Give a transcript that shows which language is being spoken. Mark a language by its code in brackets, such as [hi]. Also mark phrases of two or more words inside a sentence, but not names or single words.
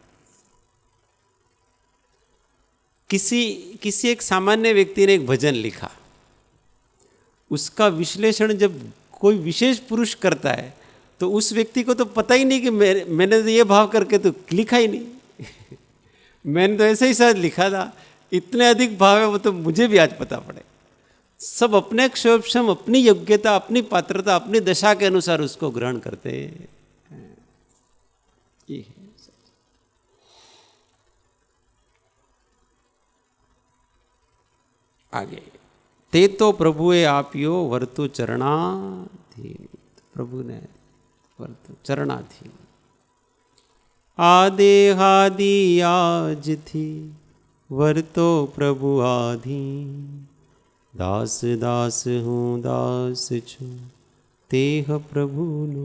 [hi] किसी एक सामान्य व्यक्ति ने एक भजन लिखा, उसका विश्लेषण जब कोई विशेष पुरुष करता है तो उस व्यक्ति को तो पता ही नहीं कि मैंने तो ये भाव करके तो लिखा ही नहीं मैंने तो ऐसे ही शायद लिखा था, इतने अधिक भाव है वो तो मुझे भी आज पता पड़े। सब अपने क्षोभक्षम, अपनी योग्यता, अपनी पात्रता, अपनी दशा के अनुसार उसको ग्रहण करते हैं। ये है आगे। [gu] તે તો પ્રભુએ આપિયો વર્તુ ચરણાધીન, પ્રભુ ને વર્તુ ચરણાધીન। આદેહાદિ આજ થી વર્તો પ્રભુ આધીન, દાસ દાસ હૂં દાસ છૂ તેહ પ્રભુ નો।